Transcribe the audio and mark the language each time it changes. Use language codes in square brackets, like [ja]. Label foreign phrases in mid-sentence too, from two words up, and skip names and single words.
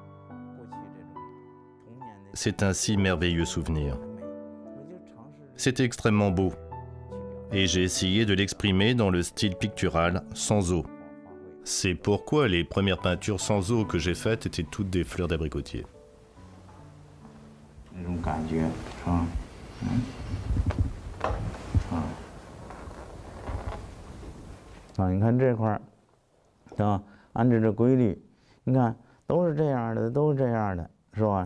[fr] C'est un si merveilleux souvenir. C'est extrêmement beau. Et j'ai essayé de l'exprimer dans le style pictural sans eau. C'est pourquoi les premières peintures sans eau que j'ai faites étaient toutes des fleurs d'abricotier. [zh] 那种感觉是吧？你看这块儿，是吧？按照这规律，你看都是这样的，都是这样的，是吧？